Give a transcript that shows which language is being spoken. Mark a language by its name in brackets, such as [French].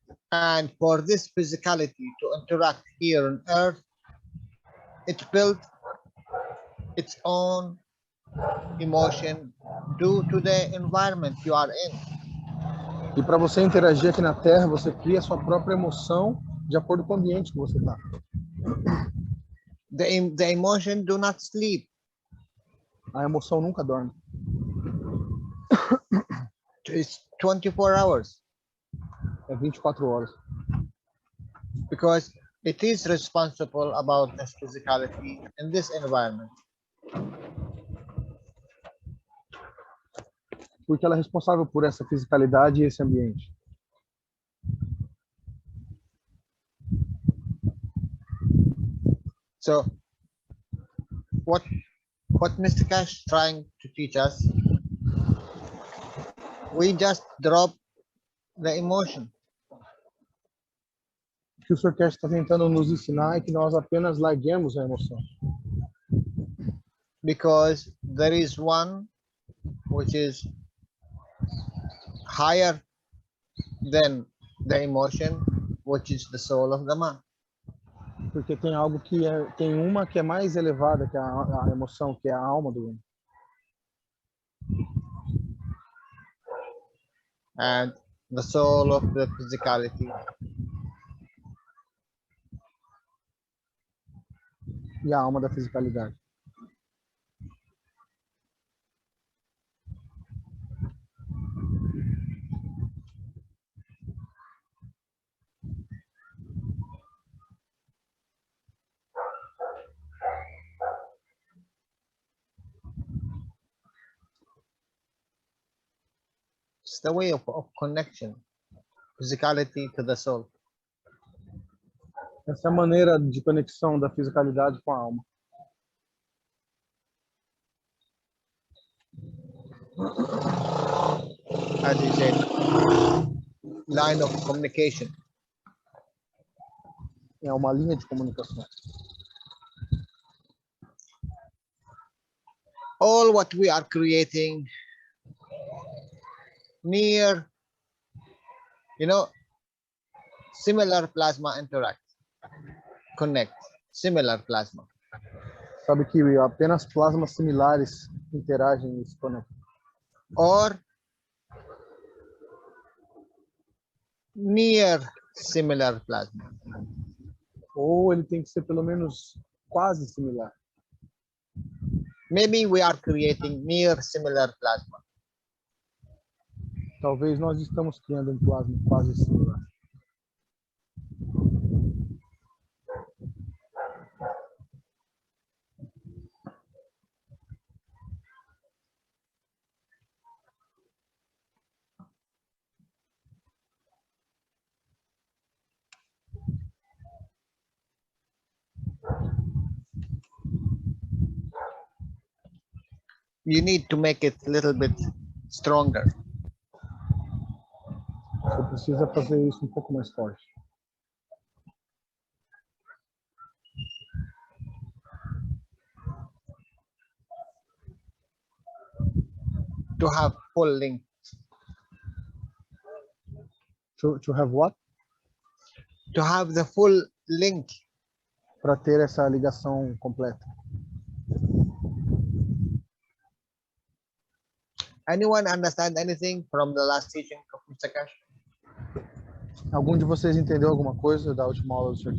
[English] And for this physicality to interact here on Earth, it built its own emotion due to the environment you are in. [Portuguese] E para você interagir aqui na Terra, você cria a sua própria emoção de acordo com o ambiente que você está. [English] The emotion do not sleep. [Portuguese] A emoção nunca dorme. [English] It's 24 hours [Portuguese] É 24 horas. [English] because it is responsible about this physicality in this environment. [Portuguese] Porque ela é responsável por essa fisicalidade e esse ambiente. [English] So what Mr. Cash trying to teach us, we just drop the emotion. [Portuguese] O que o Sr. Cash está tentando nos ensinar é que nós apenas larguemos a emoção. [English] Because there is one which is higher than the emotion, which is the soul of the man. [Portuguese] Porque tem algo que tem uma que é mais elevada que a emoção, que é a alma do homem. [English] And the soul of the physicality [Portuguese] E a alma da fisicalidade. [English] it's the way of connection, physicality to the soul. [Portuguese] Essa é a maneira de conexão da fisicalidade com a alma. [English] As you said, line of communication. [Portuguese] É uma linha de comunicação. [English] All what we are creating near, similar plasma interact, connect, similar plasma. [Portuguese] Sabe que apenas plasmas similares interagem e se conectam. [English] Or near similar plasma. [Portuguese] Ou ele tem que ser pelo menos quase similar. [English] Maybe we are creating near similar plasma. [Portuguese] Talvez nós estamos criando um plasma quase similar. [English] You need to make it a little bit stronger. [Portuguese] Você precisa fazer isso um pouco mais forte. [English] To have full link. To have what? To have the full link. [Portuguese] Para ter essa ligação completa. [English] Anyone understand anything from the last teaching of Mr. Cash? [Portuguese] Algum de vocês entendeu alguma coisa da última aula do Sr.